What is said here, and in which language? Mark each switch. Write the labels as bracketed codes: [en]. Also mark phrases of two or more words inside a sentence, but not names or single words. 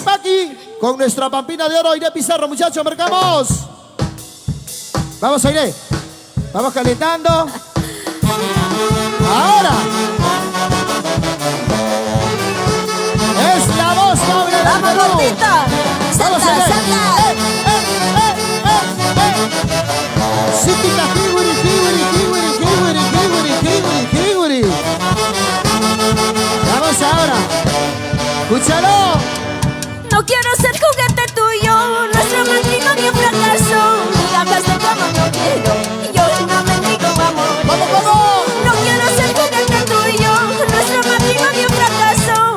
[es] tipaqui, con nuestra pampina de oro, Aire Pizarro, muchachos, marcamos. Vamos, Aire. Vamos calentando. Ahora. Es la voz noble del ¡Vamos, Perú. gordita! Vamos, ¡Salta, Aire. salta! Sítica, jiguri, jiguri, jiguri, jiguri, jiguri, jiguri, jiguri. Vamos ahora. Escúchalo. No quiero ser juguete tuyo, nuestro matrimonio fracasó. Migajas de cama no quiero, yo no mendigo amor. ¡Vamos, vamos! No quiero ser juguete tuyo, nuestro matrimonio fracasó.